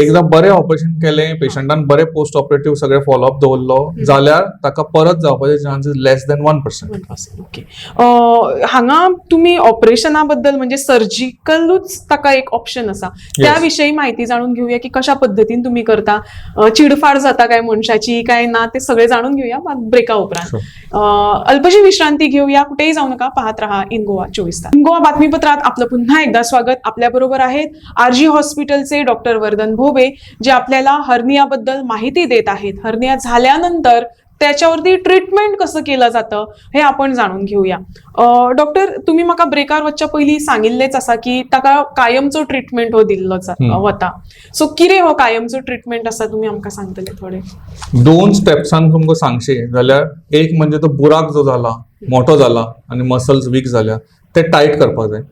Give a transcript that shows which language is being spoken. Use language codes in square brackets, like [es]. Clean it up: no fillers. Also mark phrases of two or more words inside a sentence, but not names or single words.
[kok] एकदा बरें ऑपरेशन केलें, पेशंटान बरें [en] post operative [kok] सगळे फॉलोअप दवरलो जाल्यार ताका परत जावपाचे चान्सेस [en] less than [kok] 1%. ओके. [mr] हांगा तुम्ही ऑपरेशना बद्दल म्हणजे सर्जिकलूच ताका एक ऑप्शन आसा, त्याविषयी माहिती जाणून घेऊया की कशा पद्धतीन तुम्ही करता. [kok] चिडफाड जाता काय मनशाची काय ना [mr] ते सगळे जाणून घेऊया [kok] ब्रेका उपरांत. [mr] अल्पशी विश्रांती घेऊया, कुठेही जाऊ नका, पाहत रहा इन गोवा 24 तास. इन गोवा बातमीपत्रात आपलं पुन्हा एकदा स्वागत. आपल्या बरोबर आहेत आरजी हॉस्पिटलचे डॉक्टर वर्धन भोबे, जे आपल्याला हर्नियाबद्दल माहिती देत आहेत. हर्निया झाल्यानंतर त्याच्यावरती ट्रीटमेंट कसं केलं जातं हे आपण जाणून घेऊया. [kok] डॉक्टर, तुम्ही म्हाका ब्रेकार वचच्या पयलीं सांगिल्लेच आसा की ताका कायमचो ट्रीटमेंट हो दिल्लो वता. सो कितें हो कायमचो ट्रीटमेंट आसा, तुम्ही आमकां सांगतले थोडे? 2 स्टेप्सान तुमकां सांगशे जाल्यार एक म्हणजे तो बुराक जो जाला, मोठो जाला आनी मसल्स वीक जाल्या ते टायट करपाक जाय.